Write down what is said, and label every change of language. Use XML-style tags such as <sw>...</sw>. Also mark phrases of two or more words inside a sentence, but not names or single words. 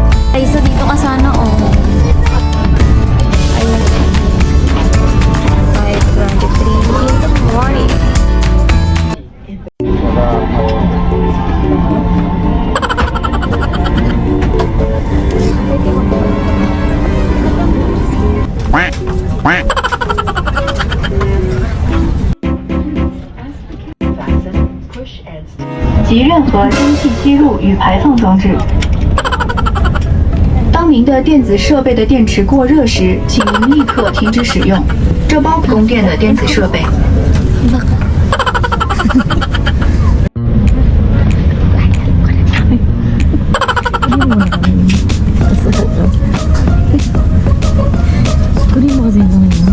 <tl>Ay, so dito ka sana, oh. Ayun.</tl> <en>5:23 in the morning. Quack.</en> <zh>及任何蒸汽吸入与排放装置。当您的电子设备的电池过热时，请您立刻停止使用。这包括供电的电子设备。</zh> <tl>Kunin mo kasi yung kamay mo.</tl>